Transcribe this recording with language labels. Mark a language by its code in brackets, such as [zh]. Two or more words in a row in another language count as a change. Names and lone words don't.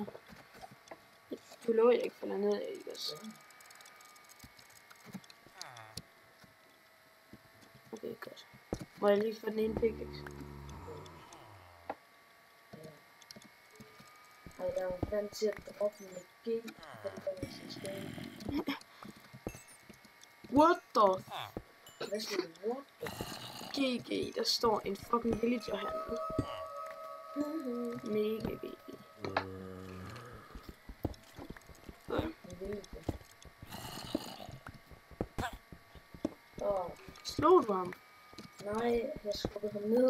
[da] Du lover, jeg ikke falder ned af, ikke også? Okay, godt. Må jeg lige få den ene pickaxe? Ej, jeg er vant til at droppe med G, for det var så skægt. [en] What the? [da] Hvad siger du? [en] What the? [da] GG, der står en fucking villager hernede. Mega GG. Slog du ham? Nej, jeg skubbede ham ned.